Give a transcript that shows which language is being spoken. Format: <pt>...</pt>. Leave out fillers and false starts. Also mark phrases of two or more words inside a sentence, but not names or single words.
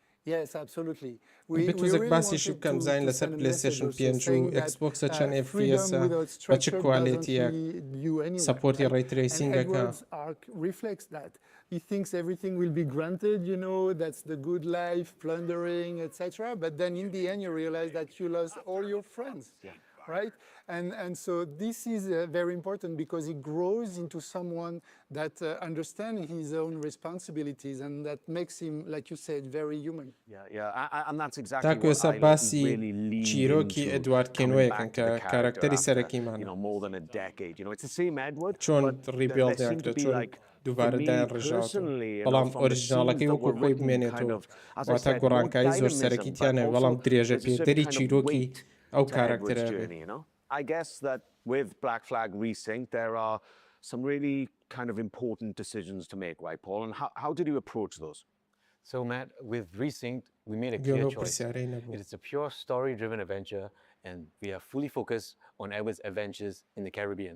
<en>Yes, absolutely.</en> <ckb>بتوزك باسیشی بکەم زین لەسەر پلیستیشن 5 و ئەکسبۆکسە چەند FPSە بە چ کوالیتیە سپۆرتی ڕێی ترێسینگەکە.</ckb> <en>reflects that. He thinks everything will be granted, you know, that's the good life, plundering, etc. But then in the end you realize that you lost all your friends. Right? And so this is very important because he grows into someone that understands his own responsibilities and that makes him, like you said, very human. And that's exactly what I really lean</en> <ckb>چیرۆکی ئەدوارد کێنوەیەکن کە کارکتەری سەرەکیمان.</ckb> <en>You know, more than a decade. You know, it's the same Edward.</en> <ckb>چۆن ریبیڵدیان کرد چۆن دووبارە دایان ڕژاوە بەڵام ئۆریژیناڵەکەی وەکو خۆی بمێنێتەوە واتە گۆڕانکاری زۆر سەرەکیتیانە بەڵام درێژە پێدەری چیرۆکی ئەو کارکتەرە بێت.</ckb> <en>I guess that with Black Flag Resynced, there are some really kind of important decisions to make, right, Paul? And how did you approach those? So, Matt, with Resynced, we made a clear choice. It is a pure story-driven adventure, and we are fully focused on Edward's adventures in the Caribbean.</en>